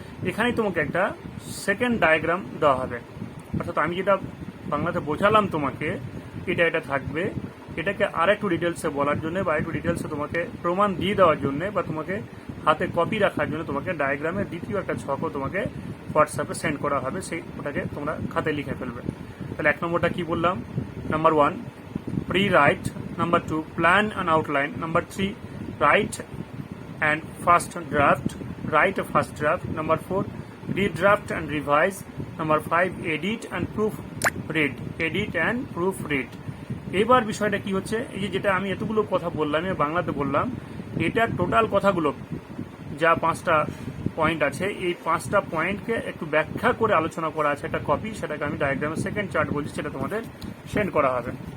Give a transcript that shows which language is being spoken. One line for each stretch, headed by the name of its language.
Bangla: এখানেই তোমাকে একটা সেকেন্ড ডায়াগ্রাম দেওয়া হবে, অর্থাৎ আমি যেটা বাংলাতে বোঝালাম তোমাকে এটা থাকবে, এটাকে আর একটু ডিটেলসে বলার জন্য বা একটু ডিটেলসে তোমাকে প্রমাণ দিয়ে দেওয়ার জন্য বা তোমাকে হাতে কপি রাখার জন্য তোমাকে ডায়াগ্রামের দ্বিতীয় একটা ছকও তোমাকে হোয়াটসঅ্যাপে সেন্ড করা হবে, সেই ওটাকে তোমরা খাতে লিখে ফেলবে। তাহলে 1 নম্বরটা কি বললাম?
English: Number 1 prewrite, number 2 plan and outline, number 3 write and first draft, write a first draft, number 4 redraft and revise, number 5 edit and proofread, edit and proofread।
Bangla: এবার বিষয়টা কি হচ্ছে, এই যে যেটা আমি এতগুলো কথা বললাম আমি বাংলাতে বললাম, এটা টোটাল কথাগুলো যা 5টা পয়েন্ট আছে এই 5টা পয়েন্টকে একটু ব্যাখ্যা করে আলোচনা করা আছে একটা কপি, সেটাকে আমি ডায়াগ্রামের সেকেন্ড চার্ট বলছি, সেটা তোমাদের সেন্ড করা হবে।